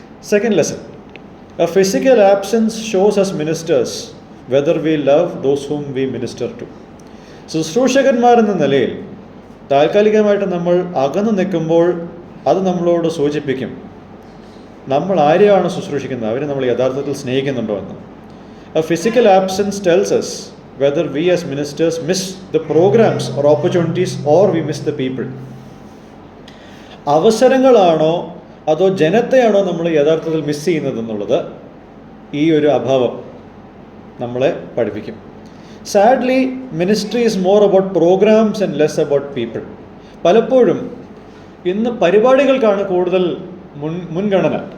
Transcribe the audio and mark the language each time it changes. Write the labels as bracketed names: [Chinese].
[English] Second lesson, a physical absence shows us ministers whether we love those whom we minister to. [Malayalam] ശുശ്രൂഷകന്മാരെന്ന നിലയിൽ താൽക്കാലികമായിട്ട് നമ്മൾ അകന്നു നിൽക്കുമ്പോൾ അത് നമ്മളോട് സൂചിപ്പിക്കും നമ്മൾ ആരെയാണ് ശുശ്രൂഷിക്കുന്നത്, അവരെ നമ്മൾ യഥാർത്ഥത്തിൽ സ്നേഹിക്കുന്നുണ്ടോ എന്ന്. [English] A physical absence tells us whether we as ministers miss the programs or opportunities or we miss the people. [Malayalam] അവസരങ്ങളാണോ അതോ ജനത്തെയാണോ നമ്മൾ യഥാർത്ഥത്തിൽ മിസ് ചെയ്യുന്നതെന്നുള്ളത് ഈ ഒരു അഭാവം നമ്മളെ പഠിപ്പിക്കും. [English] Sadly ministry is more about programmes and less about people. [Malayalam] പലപ്പോഴും ഇന്ന് പരിപാടികൾക്കാണ് കൂടുതൽ മുൻഗണന.